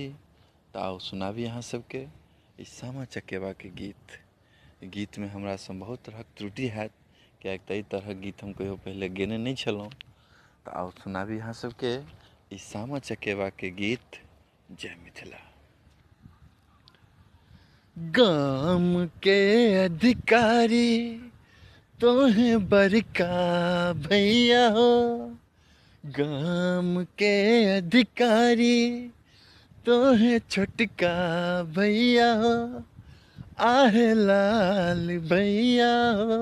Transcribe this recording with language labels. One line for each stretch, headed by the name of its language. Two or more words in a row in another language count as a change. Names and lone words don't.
Maithili: तऽ आओ सुनाबी अहाँ सबके ई सामा चकेवा के गीत में हमरा सब बहुत तरहक त्रुटि हैत, कियाक तऽ ई तरहक गीत हम कहियो पहले गेने नहीं छलहुँ। तऽ आओ सुनाबी अहाँ सबके ई सामा चकेवा के गीत। जय मिथिला। गाम के अधिकारी तोहें बड़का भैया हो, गाम के अधिकारी तोहें छोटका भैया हो, आहे लाल भैया हो।